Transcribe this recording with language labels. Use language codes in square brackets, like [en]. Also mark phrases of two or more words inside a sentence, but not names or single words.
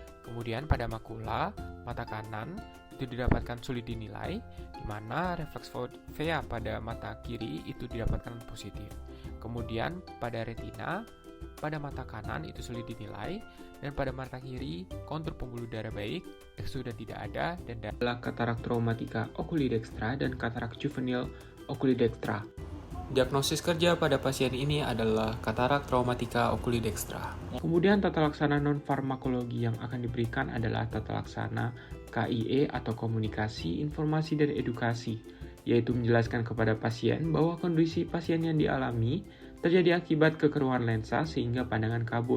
[id] Kemudian pada makula, mata kanan itu didapatkan sulit dinilai, di mana refleks fovea pada mata kiri itu didapatkan positif. Kemudian pada retina, pada mata kanan itu sulit dinilai, dan pada mata kiri kontur pembuluh darah baik, eksudan tidak ada, dan adalah katarak traumatika [la] oculi dextra [id] dan katarak juvenil [la] oculi dextra. [id] Diagnosis kerja pada pasien ini adalah katarak traumatika [la] oculi dextra. [id] Kemudian tata laksana non-farmakologi yang akan diberikan adalah tata laksana KIE atau komunikasi, informasi, dan edukasi, yaitu menjelaskan kepada pasien bahwa kondisi pasien yang dialami terjadi akibat kekeruhan lensa sehingga pandangan kabur.